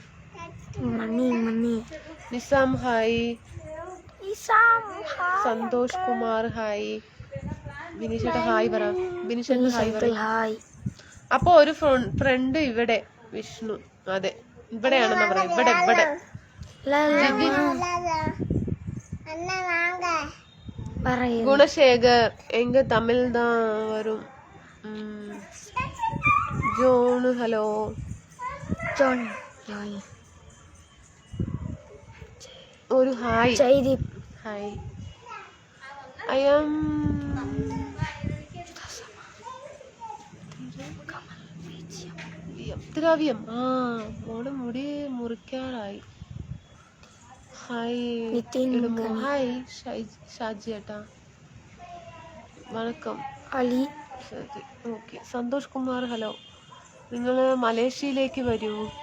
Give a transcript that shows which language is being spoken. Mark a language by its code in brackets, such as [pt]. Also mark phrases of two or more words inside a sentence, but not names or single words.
[ml] നിസാം ഹായ്. സന്തോഷ് കുമാർ ഹായ്. ബിനിഷേട്ട ഹായ് പറ. ബിനിഷേട്ട ഹായ്. അപ്പൊ ഒരു ഫ്രണ്ട് ഇവിടെ വിഷ്ണു. അതെ ഇവിടെയാണെന്ന് പറയാം. ഇവിടെ [ta] வரையது குணசேகர் எங்க தமிழ் தான் வரும். ஜோனு ஹலோ. ஜோன் ஹாய். ஒரு ஹாய். ஜெய்தீப் ஹாய். [en] I am [ta] திராவியம். [ml] മോള് മുടി മുറിക്കാറായി. ഹായ് ഇടുമോ? ഹായ് ഷാജി ഏട്ടാ, വണക്കം. അലി. ഓക്കെ. സന്തോഷ് കുമാർ ഹലോ. നിങ്ങൾ മലേഷ്യയിലേക്ക് വരൂ.